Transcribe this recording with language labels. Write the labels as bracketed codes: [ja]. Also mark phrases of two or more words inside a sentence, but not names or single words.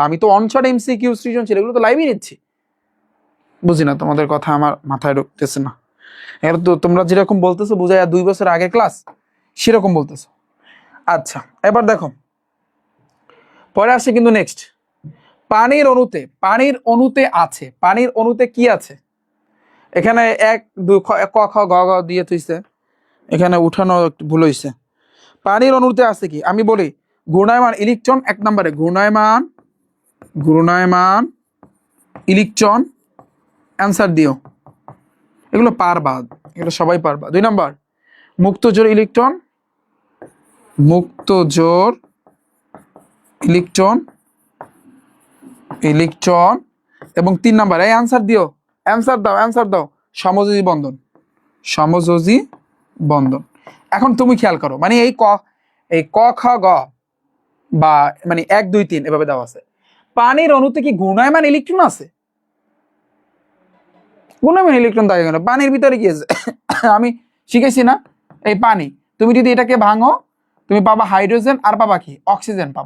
[bn] আমি তো অনশর্ট এমসিকিউ, সৃজনশীল এগুলো তো লাইভে নিচ্ছি, বুঝি না তোমাদের কথা, আমার মাথায় ঢুকতেছে না। এবার তো তোমরা যেরকম বলতেছো বুঝাই 2 বছর আগে ক্লাস সেরকম বলতেছো। আচ্ছা, এবার দেখো পরে আসছে কিন্তু নেক্সট, পানির অণুতে, পানির অণুতে আছে, পানির অণুতে কি আছে? এখানে 1 2 ক খ গ গ দিয়ে তুইছে, এখানে উঠানো একটু ভুল হয়েছে। পানির অণুতে আছে কি আমি বলি, ঘূর্ণায়মান ইলেকট্রন 1 নম্বরে, ঘূর্ণায়মান, ঘূর্ণায়মান ইলেকট্রন, অ্যান্সার দিও, এগুলো পারবা, এগুলো সবাই পারবা। 2 নম্বর মুক্ত জোর ইলেকট্রন, মুক্ত জোর ইলেকট্রন, ইলেকট্রন, এবং 3 নম্বর এই অ্যান্সার দিও, অ্যান্সার দাও, অ্যান্সার দাও, সমযোজী বন্ধন, সমযোজী বন্ধন। এখন তুমি খেয়াল করো, মানে এই ক খ গ বা মানে 1 2 3 এভাবে দেওয়া আছে, পানির অণুতে কি ঘূর্ণায়মান ইলেকট্রন আছে? ঘূর্ণায়মান ইলেকট্রন থাকে কেন? পানির ভিতরে কি আছে? আমি শিখেছি না, এই পানি, তুমি যদি এটাকে ভাঙো তুমি পাবা হাইড্রোজেন, আর পাবা কি অক্সিজেন পাবা।